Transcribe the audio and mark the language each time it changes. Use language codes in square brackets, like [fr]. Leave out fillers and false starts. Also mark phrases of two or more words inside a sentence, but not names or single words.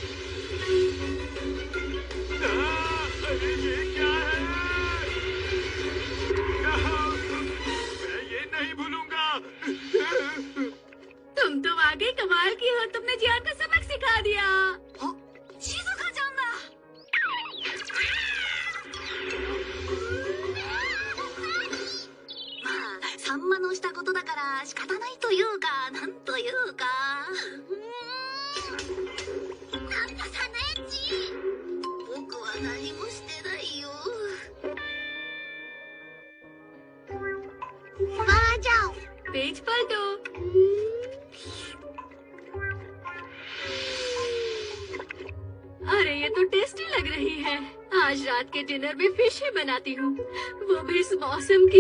[hi] अरे ये क्या है? मैं ये नहीं भूलूंगा। तुम तो वाकई कमाल की हो, तुमने जियान को सबक सिखा दिया। शिज़ुका जानदा। [ja] サンマのしたことだから仕方ないというか、なんというか。なんだサナエッチ。僕は何もしてないよ。 [hi] आ जाओ। पेज पलटो। अरे ये तो टेस्टी लग रही है। आज रात के डिनर में फिश ही बनाती हूँ, वो भी इस मौसम की।